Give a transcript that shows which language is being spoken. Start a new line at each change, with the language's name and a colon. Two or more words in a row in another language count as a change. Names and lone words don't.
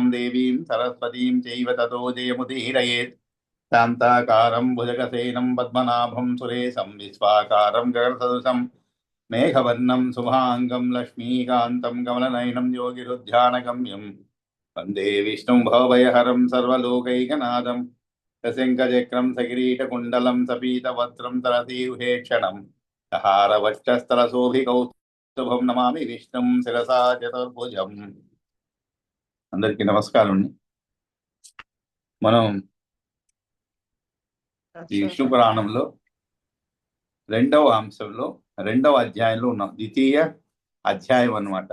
Sanskrit: देवीं सरस्वतीं चैव ततो जयमुदीरयेत् शान्ताकारं भुजगसेनं पद्मनाभं सुरेशं विश्वाकारं गगनसदृशं मेघवर्णं शुभाङ्गं लक्ष्मीकान्तं कमलनयनं योगिरुध्यानगम्यं वन्दे विष्णुं भवभयहरं सर्वलोकैकनाथं सशङ्खचक्रं सकिरीटकुण्डलं सपीतवस्त्रं तरसीरुहेक्षणं हारवक्षस्थलशोभिकौस्तुभं नमामि विष्णुं शिरसा चतुर्भुजम्.
Telugu: అందరికీ నమస్కారం అండి. మనం ఈ విష్ణు పురాణంలో రెండవ అంశంలో రెండవ అధ్యాయంలో ఉన్నాం. ద్వితీయ అధ్యాయం అన్నమాట.